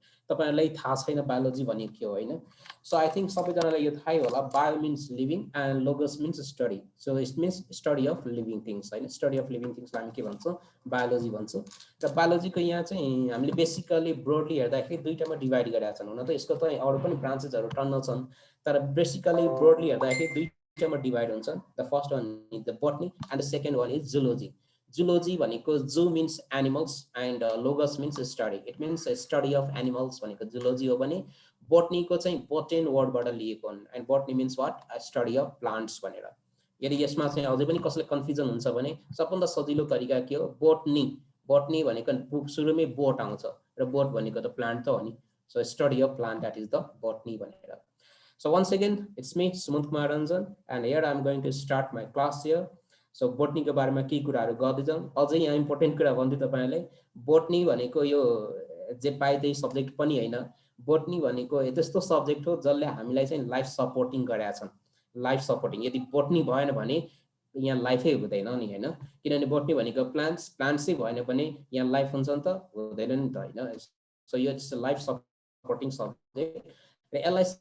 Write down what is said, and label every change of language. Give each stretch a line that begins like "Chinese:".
Nepali: तपाईहरुलाई थाहा छैन बायोलोजी भनेको के हो हैन सो आई थिंक सबैजनालाई यो थाहै होला
English: bio means living and logos means study so it means study of living things
Nepali: हैन स्टडी अफ लिभिङ थिंग्स हामी के भन्छौं बायोलोजी भन्छौं र बायोलोजीको यहाँ चाहिँ हामीले बेसिकली ब्रोडली हेर्दाखेरि दुईटामा डिभाइड गरेका छन् हुन त यसको त अरु पनि ब्रान्चेसहरु टन्न छन् तर बेसिकली ब्रोडली हेर्दाखेरि दुईटामा डिभाइड हुन्छ
English: the first one is the botany and the second one is zoology
Nepali: Zoology भनेको
English: zoo means animals and logos means study. It means a study of animals
Nepali: भनेको
English: zoology
Nepali: हो भने
English: botany
Nepali: को चाहिँ
English: botan word
Nepali: बाट लिएको हो
English: and botany means what? A study of plants
Nepali: भनेर. यदि यसमा चाहिँ अझै पनि कसैलाई कन्फ्युजन हुन्छ भने सबभन्दा सजिलो तरिका के हो botany botany भनेको सुरुमै बोट आउँछ र बोट भनेको त प्लान्ट त हो नि
English: so study of plant that is the botany
Nepali: भनेर.
English: So once again it's me Sumant Kumar Ranjan and here I am going to start my class here.
Nepali: So botany को बारेमा के कुराहरु गर्दै जाउँ अझै यहाँ इम्पोर्टेन्ट कुरा भन्दै तपाईहरुलाई बोटनी भनेको यो जे पाइदै सब्जेक्ट पनि हैन बोटनी भनेको त्यस्तो सब्जेक्ट हो जसले हामीलाई चाहिँ लाइफ सपोर्टिङ गरेका छन् लाइफ सपोर्टिङ यदि बोटनी भएन भने यहाँ लाइफै हुँदैन नि हैन किनभने बोटनी भनेको प्लान्ट्स प्लान्ट्सै भएन भने यहाँ लाइफ हुन्छ नि त हुँदैन नि त हैन सो यो लाइफ सपोर्टिङ सब्जेक्ट र यसलाई